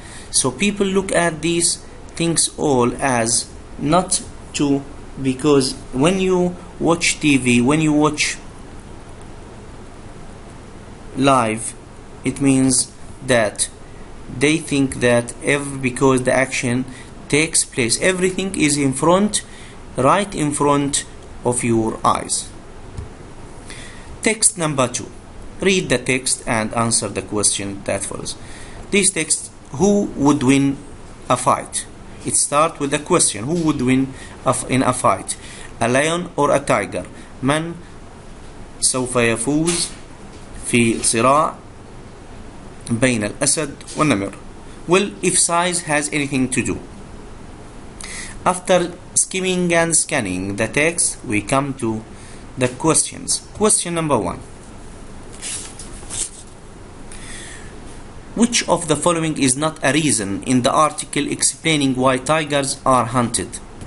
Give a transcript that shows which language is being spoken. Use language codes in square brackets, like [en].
[en] So people look at these things all as not to, because when you watch TV, when you watch live, it means that they think that because the action takes place, everything is right in front of your eyes. Text number 2. read the text and answer the question that follows. This text, who would win a fight? It starts with a question. Who would win in a fight? A lion or a tiger? [ar] من سوف يفوز في صراع بين الأسد والنمر? [en] Well, if size has anything to do. After skimming and scanning the text, we come to the questions. Question number 1. Which of the following is not a reason in the article explaining why tigers are hunted?